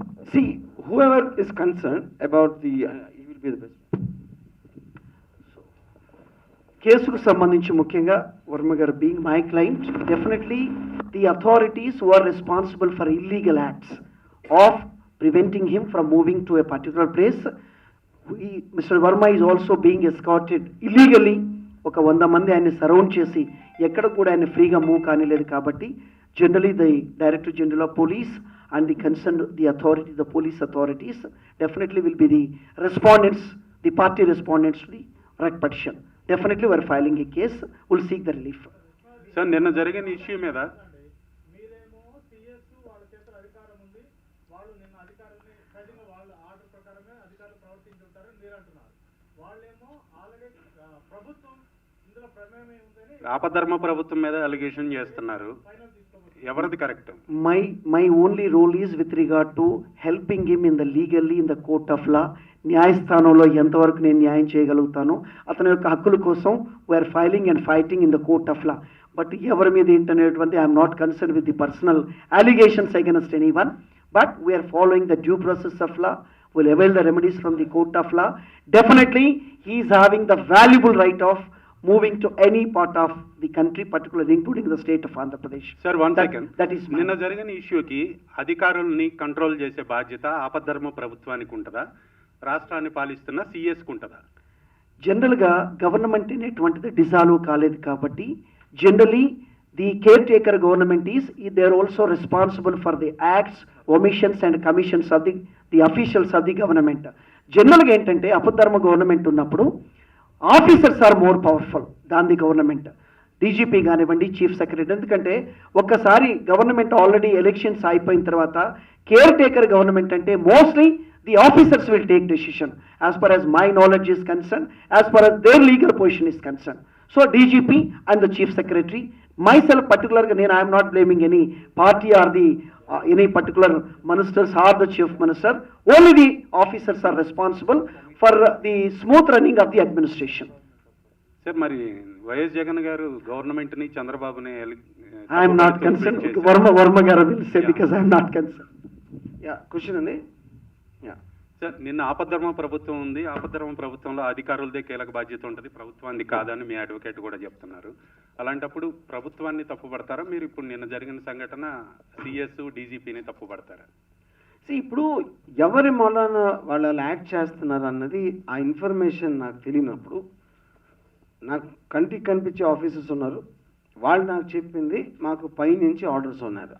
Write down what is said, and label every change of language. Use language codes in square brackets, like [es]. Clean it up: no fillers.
[en] See, whoever is concerned about the, he will be the best. [te] కేసుకు సంబంధించి ముఖ్యంగా వర్మ గారు [en] Being my client, definitely the authorities who are responsible for illegal acts of preventing him from moving to a particular place, mister Varma is also being escorted illegally. [te] ఒక 100 మంది ఆయన్ని surround చేసి ఎక్కడ కూడా ఆయన ఫ్రీగా మూవ్ కానిలేదు. కాబట్టి [en] Generally the director general of police and the concerned, the authority, the police authorities definitely will be the respondents, the party respondents to the right petition. Definitely we are filing a case, we'll seek the relief. [te] Sir, నిన్న జరిగిన issue మీద మీరేమో CS వాళ్ళ చేతుల అధికారం ఉంది, వాళ్ళు నిన్న అధికారాన్ని సరిగ్గా వాళ్ళ ఆర్డర్ ప్రకారమే అధికారులు ప్రవర్తించుంటారని మీరు అంటున్నారు. వాళ్ళేమో ఆల్రెడీ ప్రభుత్వం ఇందులో ప్రమేయం ఉందని ఆపధర్మ ప్రభుత్వం మీద అలిగేషన్ చేస్తున్నారు. ఎవరిది correct? [en] My only role is with regard to helping him in the legally in the court of law. [te] న్యాయస్థానంలో ఎంతవరకు నేను న్యాయం చేయగలుగుతాను, అతని యొక్క హక్కుల కోసం [en] We're filing and fighting in the court of law. But [te] ఎవరి మీద ఏంటనేటువంటి [en] I'm not concern with the personal allegations against anyone, but we're following the due process of law, will avail the remedies from the court of law. Definitely he is having the valuable right of moving to any part of the country, particularly including the state of Andhra Pradesh. Sir, one second. That is [te] నిన్న జరిగిన ఇష్యూకి అధికారుల్ని control చేసే బాధ్యత ఆపద్ధర్మ ప్రభుత్వానికి ఉంటుందా, రాష్ట్రాన్ని పాలిస్తున్న సిఎస్కి ఉంటుందా? జనరల్గా గవర్నమెంట్ అనేటువంటిది [en] dissolve [te] కాలేదు కాబట్టి [en] Generally the caretaker government is they are also responsible for the acts, omissions and commissions of the officials of the government. [te] జనరల్గా ఏంటంటే అపధర్మ గవర్నమెంట్ ఉన్నప్పుడు [en] Officers are more powerful than the government. DGP [te] కానివ్వండి, [en] Chief secretary. [te] ఎందుకంటే ఒక్కసారి [en] government already elections [te] అయిపోయిన తర్వాత [en] Caretaker government అంటే mostly the officers will take decision as per as my knowledge is concern, as per as their legal position is concern. So DGP and the chief secretary, myself పర్టికులర్గా [te] నేను [en] I am not blaming any party or the any particular ministers or the chief minister. Only the officers are responsible for the smooth running of the administration. [te] Sir, మరి YS Jagan గారు government ని చంద్రబాబుని [en] I am not concerned. Verma garu will say because I am not concerned. Yeah, question అండి. Yeah [te] sir, నిన్న ఆపద్ధర్మ ప్రభుత్వం ఉంది, ఆపద్ధర్మ ప్రభుత్వంలో అధికారులదే కీలక బాధ్యత ఉంటుంది, ప్రభుత్వాన్ని కాదని మీ అడ్వకేట్ కూడా చెప్తున్నారు. అలాంటప్పుడు ప్రభుత్వాన్ని తప్పుపడతారా మీరు? ఇప్పుడు నిన్న జరిగిన సంఘటన సిఎస్ డీజీపీని తప్పుపడతారా? ఇప్పుడు ఎవరి మూలాన వాళ్ళు యాక్ట్ చేస్తున్నారు అన్నది ఆ ఇన్ఫర్మేషన్ నాకు తెలియనప్పుడు, నాకు కంటికి కనిపించే ఆఫీసర్స్ ఉన్నారు, వాళ్ళు నాకు చెప్పింది మాకు పైనుంచి ఆర్డర్స్ ఉన్నారు.